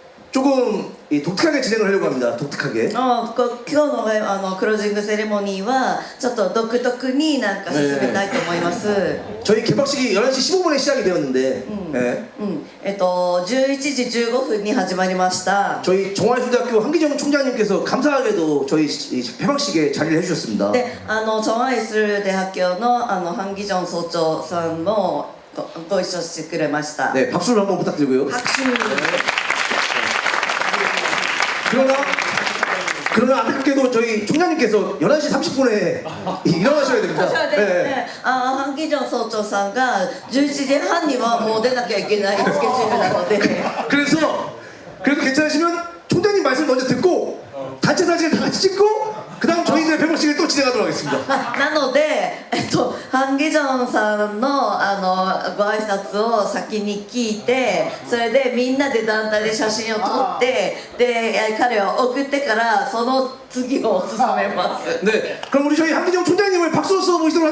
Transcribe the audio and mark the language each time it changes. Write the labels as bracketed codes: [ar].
[ko] 조금 독특하게 진행을 하려고 합니다. 독특하게. [ja] 今日のクロージングセレモニーはちょっと独特になんか進めたいと思います。 [ko] 저희 개막식이 11시 15분에 시작이 되었는데, 네. [ja] 11時15分に始まりました。 [ko] 저희 정화예술대학교 한기정 총장님께서 감사하게도 저희 개막식에 자리를 해주셨습니다. [ja] で、チョンアイスル大学教のハンギジョン総長さんもご一緒してくれました。 [ko] 네, 박수를 한번 부탁드리고요. [ja] 拍手。 [ko] 그러나 안타깝게도 저희 총장님께서 11시 30분에 일어나셔야 됩니다. [ja] ね、ハンギジョン総長さんが11時半にはもう出なきゃいけないスケジュールなので。 [ko] 그래서 그래도 괜찮으시면 총장님 말씀 먼저 듣고 단체 사진을 다 같이 찍고 그 다음 저희들의 배목식을 또 진행하도록 하겠습니다. [ja] なので、ハンギジョンさんのご挨拶を先に聞いて、それでみんなで団体で写真を撮って、で彼を送ってからその次を進めます。 [ko] 네, 그럼 우리 저희 한기정 총장님을 박수로서 모시도록